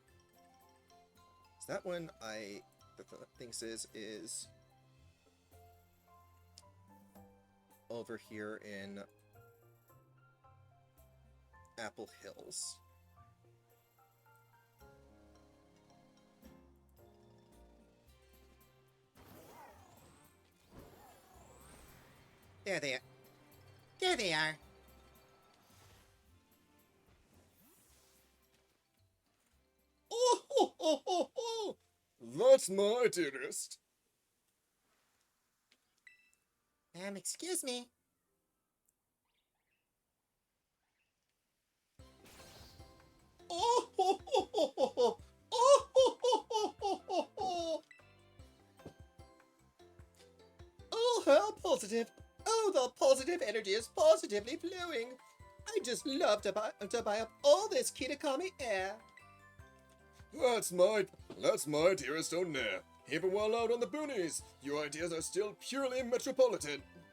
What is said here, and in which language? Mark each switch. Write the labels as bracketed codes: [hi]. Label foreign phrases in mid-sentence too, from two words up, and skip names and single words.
[en] So that one, the thing is over here in Apple Hills. There they are. There they are. Oh, ho, ho, ho, ho! That's my dearest. Excuse me. Oh, ho, ho, ho, ho, ho! Oh, ho, ho, ho, ho, ho, ho! Oh, how positive. Oh, the positive energy is positively flowing. I just love to buy up all this Kitakami air. That's my dearest O'Neill. Even while out on the boonies, your ideas are still purely metropolitan.